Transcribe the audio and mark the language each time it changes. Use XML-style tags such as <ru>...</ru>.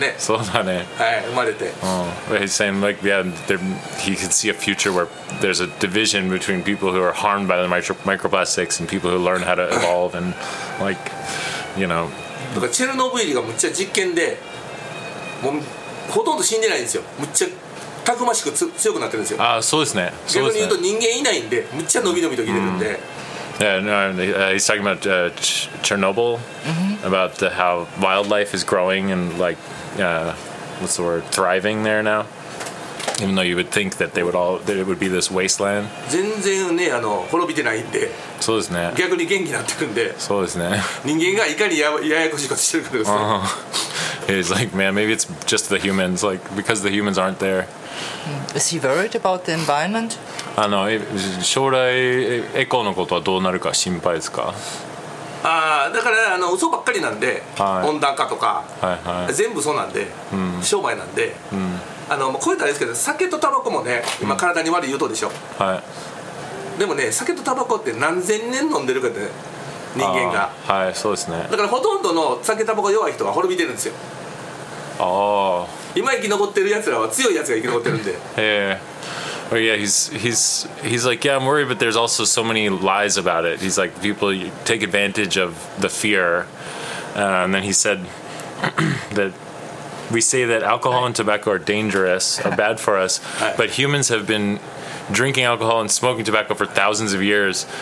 <en>He's saying like, yeah, he can see a future where there's a division between people who are harmed by the microplastics and people who learn how to evolve and like, you know.</en> <ja>だからチェルノブイリがむっちゃ実験で、もうほとんど死んでないんですよ。むっちゃたくましく強くなってるんですよ。ああ、そうですね。逆に言うと人間いないんで、むっちゃ伸び伸びと生きてるんで。</ja> <en>He's talking about Chernobyl, mm-hmm. about how wildlife is growing and like, what's the word, thriving there now. Even though you would think that it would be this wasteland.</en> <ja>全然ね、あの、滅びてないんで。そうですね。逆に元気になってくんで。そうですね。人間がいかにややこしいことしてるかですね。</ja> <en>He's like, man, maybe it's just the humans, like because the humans aren't there. Is he worried about the environment?</en> <ja>あの、将来エコのことはどうなるか心配ですか？ああ、だからあの嘘ばっかりなんで、はい、温暖化とか、はいはい、全部そうなんで、うん、商売なんで、うん、あのこういったらですけど、酒とタバコもね、今体に悪い言うとでしょ、うん、はい、でもね、酒とタバコって何千年飲んでるかって、ね、人間が、はい、そうですね、だからほとんどの酒タバコ弱い人は滅びてるんですよ。ああ、今生き残ってるやつらは強いやつが生き残ってるんで。</ja> <en>へOh, yeah, he's like, yeah, I'm worried, but there's also so many lies about it. He's like, people take advantage of the fear. And then he said that we say that alcohol and tobacco are dangerous, are bad for us, but humans have been drinking alcohol and smoking tobacco for thousands of years.</en>